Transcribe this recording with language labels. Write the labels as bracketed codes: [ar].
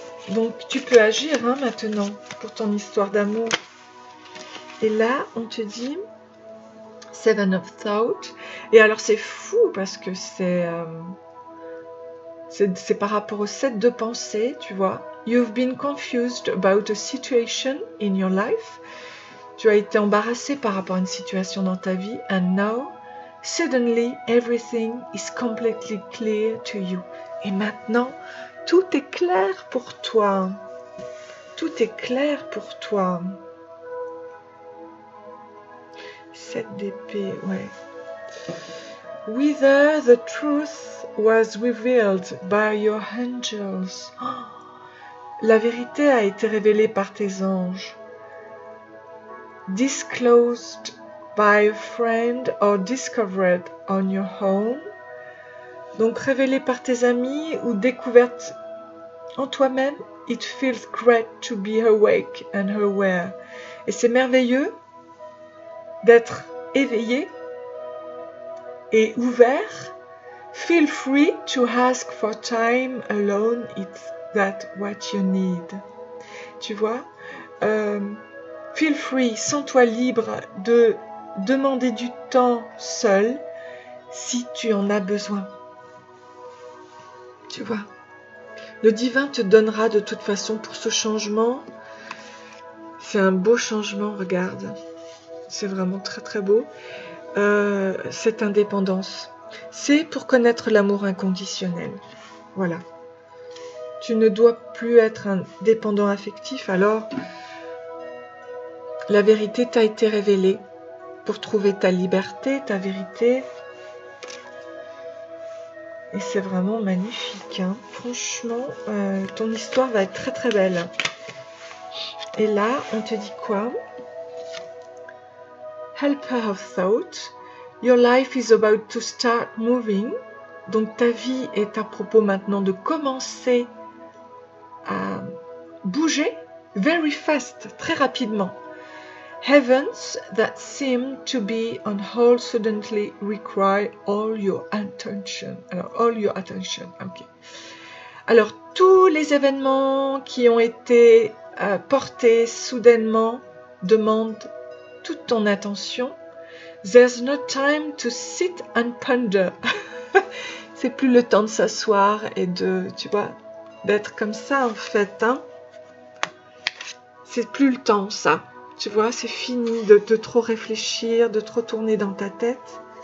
[fr] Donc tu peux agir maintenant pour ton histoire d'amour. Et là, on te dit Seven of Thought. Et alors c'est fou parce que c'est par rapport au 7 de pensée, tu vois. [en] You've been confused about a situation in your life. [fr] Tu as été embarrassé par rapport à une situation dans ta vie. [en] And now, suddenly, everything is completely clear to you. [fr] Et maintenant, tout est clair pour toi. Tout est clair pour toi. 7 d'épée, ouais. [en] Whether the truth was revealed by your angels. [fr] Oh, la vérité a été révélée par tes anges. [en] Disclosed by a friend or discovered on your own. [fr] Donc révélée par tes amis ou découverte en toi-même. [en] It feels great to be awake and aware. [fr] Et c'est merveilleux d'être éveillé et ouvert. [en] Feel free to ask for time alone, it's that what you need. [fr] Tu vois, [en] feel free, [fr] sens-toi libre de demander du temps seul si tu en as besoin. Tu vois, le divin te donnera de toute façon pour ce changement. C'est un beau changement, regarde. C'est vraiment très très beau. Cette indépendance. C'est pour connaître l'amour inconditionnel. Voilà. Tu ne dois plus être un dépendant affectif, alors la vérité t'a été révélée pour trouver ta liberté, ta vérité. Et c'est vraiment magnifique. Hein. Franchement, ton histoire va être très très belle. Et là, on te dit quoi? [en] Helper of thought. Your life is about to start moving. [fr] Donc ta vie est à propos maintenant de commencer à bouger [en] very fast, [fr] très rapidement. [en] Heavens that seem to be on hold suddenly require all your attention. Alors, all your attention, ok. [fr] Alors, tous les événements qui ont été portés soudainement demandent toute ton attention. There's no time to sit and ponder. C'est plus le temps de s'asseoir et de, tu vois, d'être comme ça en fait. Hein. C'est plus le temps ça. Tu vois, c'est fini de trop réfléchir, de trop tourner dans ta tête.